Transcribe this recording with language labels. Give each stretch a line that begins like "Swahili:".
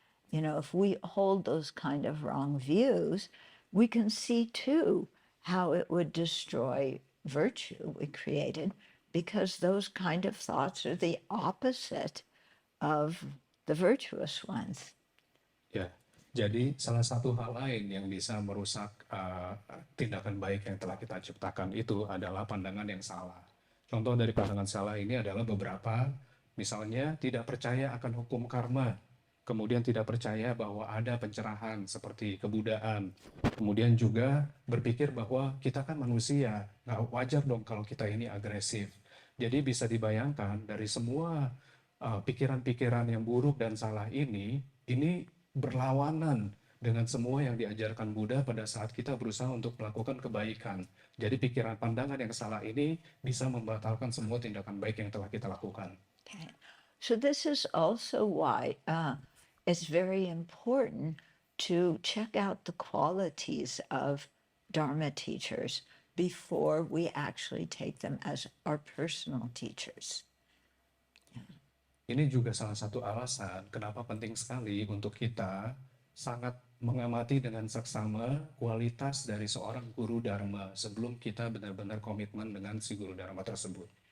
English: If we hold those kind of wrong views, we can see too how it would destroy virtue we created, because those kind of thoughts are the opposite of the virtuous ones.
Indonesian: Ya, jadi salah satu hal lain yang bisa merusak tindakan baik yang telah kita ciptakan itu adalah pandangan yang salah. Contoh dari pandangan salah ini adalah beberapa, misalnya tidak percaya akan hukum karma, kemudian tidak percaya bahwa ada pencerahan seperti kebudaan, kemudian juga berpikir bahwa kita kan manusia, nggak wajar dong kalau kita ini agresif. Jadi bisa dibayangkan dari semua pikiran-pikiran yang buruk dan salah ini berlawanan dengan semua yang diajarkan Buddha pada saat kita berusaha untuk melakukan kebaikan. Jadi pikiran pandangan yang salah ini bisa membatalkan semua tindakan baik yang telah kita lakukan.
English: Okay. So this is also why it's very important to check out the qualities of Dharma teachers before we actually take them as our personal teachers.
Indonesian: Ini juga salah satu alasan kenapa penting sekali untuk kita sangat mengamati dengan seksama kualitas dari seorang guru Dharma sebelum kita benar-benar komitmen dengan si guru Dharma tersebut.